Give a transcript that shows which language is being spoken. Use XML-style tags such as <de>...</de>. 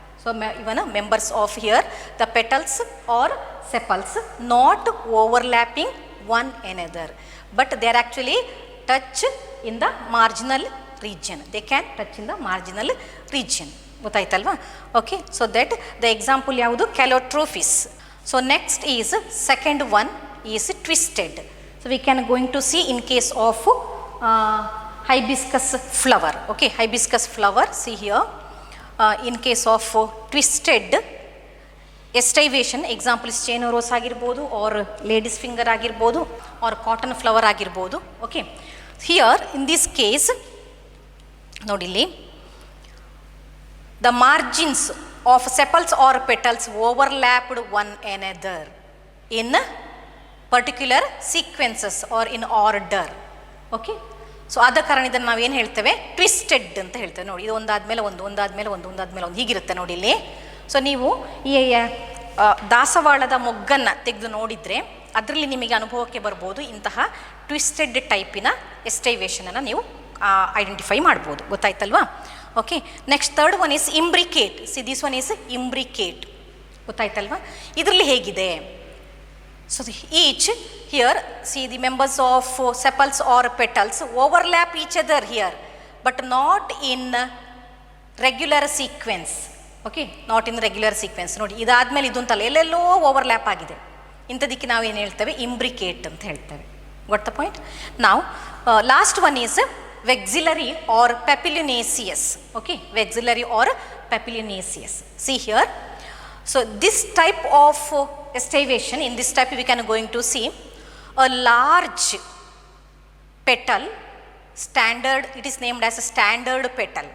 <en>So even members of here the petals or sepals not overlapping one another, but they are actually touch in the marginal region. They can touch in the marginal region.</en> <kn>ಗೊತ್ತಾಯ್ತಲ್ವಾ,</kn> <en>Okay. So that the example</en> <kn>ಯಾವುದು,</kn> <en>Calotropis. So next is second one is twisted. So we can going to see in case of hibiscus flower. Okay, hibiscus flower, see here, in case of twisted estivation, example is chain rose</en> <kn>ಆಗಿರ್ಬೋದು,</kn> <en>or ladies finger ಆಗಿರ್ಬೋದು, or cotton flower ಆಗಿರ್ಬೋದು. Okay, here in this case</en> <kn>ನೋಡಿಲ್ಲಿ</kn> <en>the margins of sepals or petals overlapped one another in particular sequences or in order.</en> <kn>Okay, so ಆದ ಕಾರಣ ಇದನ್ನು ನಾವೇನು ಹೇಳ್ತೇವೆ, twisted ಅಂತ ಹೇಳ್ತೇವೆ. ನೋಡಿ, ಇದು ಒಂದಾದ್ಮೇಲೆ ಒಂದು, ಒಂದಾದ್ಮೇಲೆ ಒಂದು, ಒಂದಾದ್ಮೇಲೆ ಒಂದು, ಹೀಗಿರುತ್ತೆ ನೋಡಿ ಇಲ್ಲಿ. ಸೊ ನೀವು ಈ ದಾಸವಾಳದ ಮೊಗ್ಗನ್ನು ತೆಗೆದು ನೋಡಿದರೆ ಅದರಲ್ಲಿ ನಿಮಗೆ ಅನುಭವಕ್ಕೆ ಬರ್ಬೋದು ಇಂತಹ ಟ್ವಿಸ್ಟೆಡ್ ಟೈಪಿನ ಎಸ್ಟೈವೇಷನನ್ನು ನೀವು ಐಡೆಂಟಿಫೈ ಮಾಡ್ಬೋದು. ಗೊತ್ತಾಯ್ತಲ್ವಾ,</kn> <en>Okay. Next third one is imbricate. See this one is imbricate.</en> <kn>ಗೊತ್ತಾಯ್ತಲ್ವಾ, ಇದರಲ್ಲಿ ಹೇಗಿದೆ,</kn> <en>So each here, see the members of sepals or petals overlap each other here, but not in regular sequence. Okay, not in regular sequence.</en> <kn>ನೋಡಿ ಇದಾದ್ಮೇಲೆ ಇದು ಅಂತಲ್ಲ, ಎಲ್ಲೆಲ್ಲೋ overlap ಆಗಿದೆ. ಇಂಥದಕ್ಕೆ ನಾವು ಏನು ಹೇಳ್ತೇವೆ, ಇಂಬ್ರಿಕೇಟ್ ಅಂತ ಹೇಳ್ತೇವೆ.</kn> <en>got the point? Now last one is vexillary or papilionaceous. Okay, vexillary or papilionaceous. See here, so this type of estivation, in this type we can going to see a large petal, standard, it is named as a standard petal.</en>